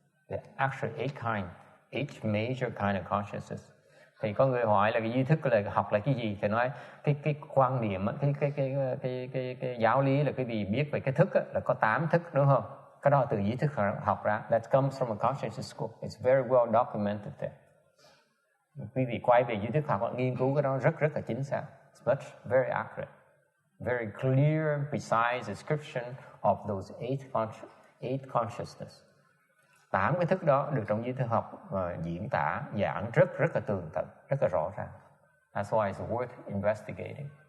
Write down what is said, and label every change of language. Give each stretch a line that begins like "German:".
English: There are actually 8 major kind of consciousness.
Vietnamese: Thì có người hỏi là cái duy thức là học là cái gì, thì nói cái quan niệm, cái giáo lý là cái gì biết về cái thức là có 8 thức, đúng không? Cái đó từ duy thức học ra.
English: That comes from a consciousness school. It's very well documented there.
Vietnamese: Quý vị quay về duy thức học nghiên cứu cái đó rất là chính xác.
English: It's very accurate. Very clear, precise description of those 8 consciousness.
Vietnamese: 8 cái thức đó được trong duy thức học diễn tả, giảng rất là tường tận, rất là rõ ràng.
English: That's why it's worth investigating.